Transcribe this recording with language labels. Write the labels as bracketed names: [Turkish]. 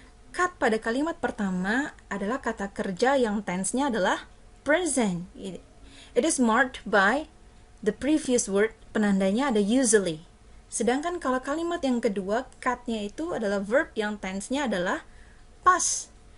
[Indonesian] cut pada kalimat pertama adalah kata kerja yang tense-nya adalah present. [English] It is marked by the previous word, [Indonesian] penandanya ada [English] usually. [Indonesian] Sedangkan kalau kalimat yang kedua, cut-nya itu adalah verb yang tense-nya adalah past.